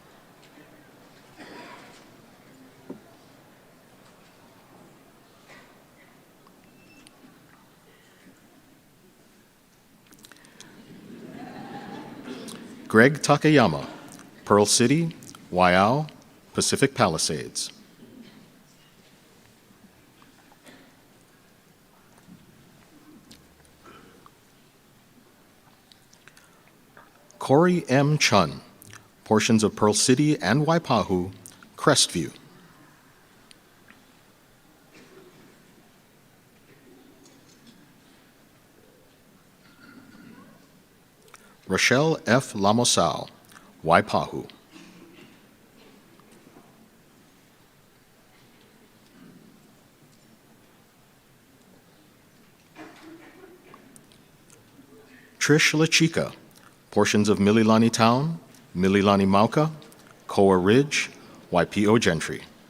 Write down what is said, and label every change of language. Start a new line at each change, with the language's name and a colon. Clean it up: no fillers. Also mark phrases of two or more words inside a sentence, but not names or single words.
English: Greg Takayama, Pearl City, Waiau, Pacific Palisades. Corey M. Chun, portions of Pearl City and Waipahu, Crestview. Rochelle F. Lamosau, Waipahu. Trish LaChica, portions of Mililani Town, Mililani Mauka, Koa Ridge, Waipio Gentry.